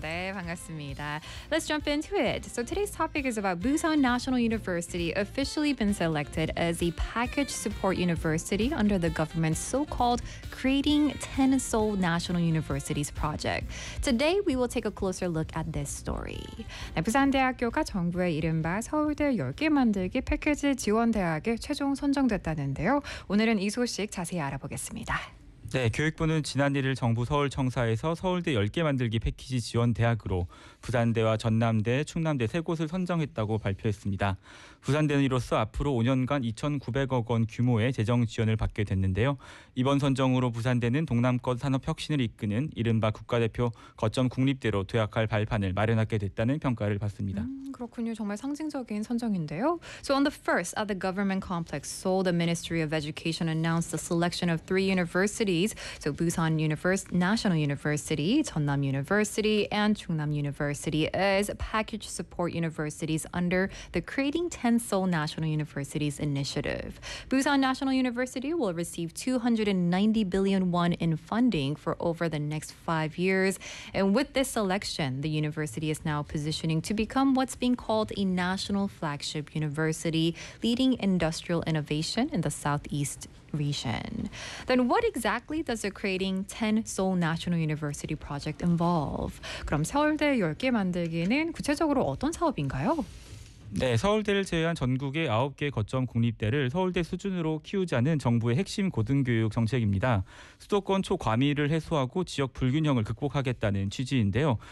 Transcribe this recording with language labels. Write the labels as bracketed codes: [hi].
[ko] 네, 반갑습니다. [en] Let's jump into it. So today's topic is about Busan National University officially been selected as a package support university under the government's so-called Creating 10 Seoul National Universities project. Today we will take a closer look at this story. [ko] 네, 부산대학교가 정부의 이른바 서울대 10개 만들기 패키지 지원 대학에 최종 선정됐다는데요. 오늘은 이 소식 자세히 알아보겠습니다. 네, 교육부는 지난 1일 정부 서울청사에서 서울대 10개 만들기 패키지 지원 대학으로 부산대와 전남대, 충남대 세 곳을 선정했다고 발표했습니다. 부산대는 이로써 앞으로 5년간 2,900억 원 규모의 재정 지원을 받게 됐는데요. 이번 선정으로 부산대는 동남권 산업 혁신을 이끄는 이른바 국가대표 거점 국립대로 도약할 발판을 마련하게 됐다는 평가를 받습니다. 그렇군요. 정말 상징적인 선정인데요. [en] So on the first at the government complex, Seoul, the Ministry of Education announced the selection of three universities. So Busan National University, Jeonnam University, and Chungnam University as package support universities under the Creating 10 Seoul National Universities initiative. Busan National University will receive 290 billion won in funding for over the next 5 years. And with this selection, the university is now positioning to become what's being called a national flagship university, leading industrial innovation in the Southeast region. Then what exactly does the Creating 10 Seoul National University project involve? [ko] 그럼 서울대 10개 만들기는 구체적으로 어떤 사업인가요? 네, 서울대를 제외한 전국의 9개 거점 국립대를 서울대 수준으로 키우자는 정부의 핵심 고등교육 정책입니다. 수도권 초과밀을 해소하고 지역 불균형을 극복하겠다는 취지인데요.